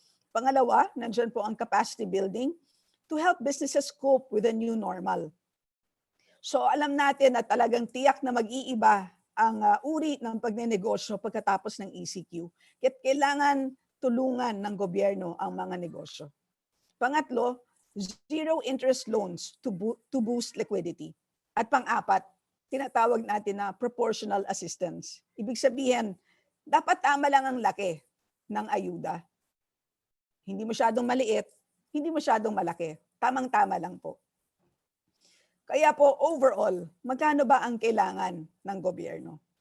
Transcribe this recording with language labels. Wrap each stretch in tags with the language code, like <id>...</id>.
<tl>Pangalawa, nandyan po ang</tl> <en>capacity building to help businesses cope with the new normal.</en> <tl>So alam natin na talagang tiyak na mag-iiba ang uri ng pagnenegosyo pagkatapos ng ECQ. Kaya kailangan tulungan ng gobyerno ang mga negosyo.</tl> <en>Pangatlo, zero interest loans to boost liquidity.</en> <tl>At pang-apat, tinatawag natin na proportional assistance. Ibig sabihin, dapat tama lang ang laki ng ayuda. Hindi masyadong maliit, hindi masyadong malaki. Tamang-tama lang po. Kaya po, overall, magkano ba ang kailangan ng gobyerno?</tl>